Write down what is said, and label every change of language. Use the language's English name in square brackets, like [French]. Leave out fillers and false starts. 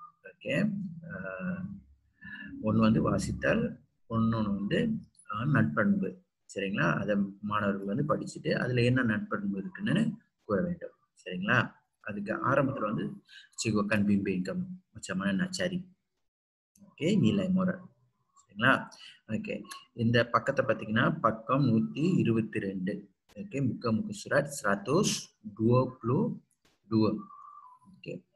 [Tamil] Okay, ஒன்று வந்து வாசித்தல், ஒன்று வந்து நட்பண்பு. சரிங்களா? அதை மாணவர்கள் வந்து படிச்சுட்டு அதுல என்ன நட்பண்பு இருக்குன்னு கூற வேண்டும். சரிங்களா? அதுக்கு ஆரம்பத்தில் வந்து [Malay] cikgu akan bimbing kamu macam mana nak cari nilai moral. [Tamil] சரிங்களா? ஓகே, இந்த பக்கத்தை பார்த்தீங்கன்னா பக்கம் 122. [Malay] ஓகே, muka surat 122. Oke.